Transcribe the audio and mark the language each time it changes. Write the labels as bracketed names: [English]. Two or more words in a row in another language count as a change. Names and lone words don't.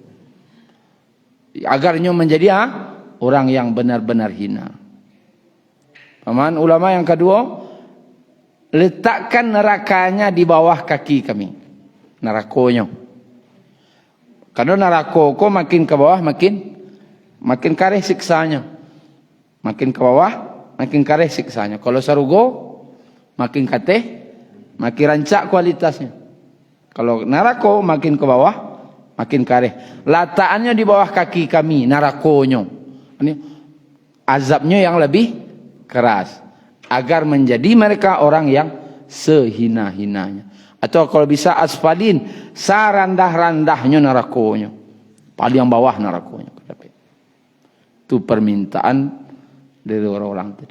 [Indonesian] Agar inyo menjadi orang yang benar-benar hina. Paman ulama yang kedua, letakkan nerakanya di bawah kaki kami. [Minangkabau] Nerakonya. Karena neraka ko makin ke bawah makin kareh siksanya. Makin ke bawah makin kareh siksanya. Kalau sarugo makin kateh makin rancak kualitasnya. Kalau neraka makin ke bawah makin kareh. Lataannya di bawah kaki kami nerakonyo. [Indonesian] Ini azabnya yang lebih keras agar menjadi mereka orang yang sehina-hinanya. [Minangkabau] Atau kalau bisa asfalin, sarandah-randahnya nerakonya. Paling bawah nerakonya. [Indonesian] Itu permintaan dari orang-orang tadi.